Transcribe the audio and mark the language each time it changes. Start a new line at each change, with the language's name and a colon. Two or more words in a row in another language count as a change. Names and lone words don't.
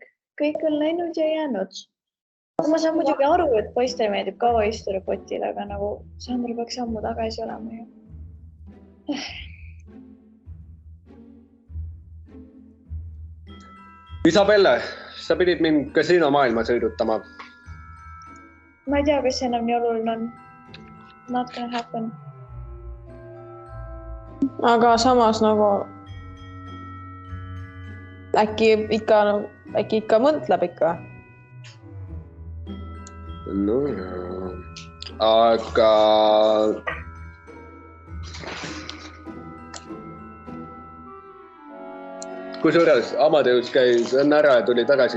Estonian: Kõik on läinud ja jäänud. Ma saan muidugi aru, et poiste meeldib kaua istuda potil, aga nagu Sandra peaks ammu tagasi olema ju. Isabelle, sa pidid mind kasiinomaailma sõidutama. Ma ei tea, kas see enam nii oluline on.
English: Not gonna happen.
Estonian: Aga samas nagu äkki ikka mõtleb ikka. No ja. Aga kusjuures Amadeus käis enne ära ja tuli tagasi.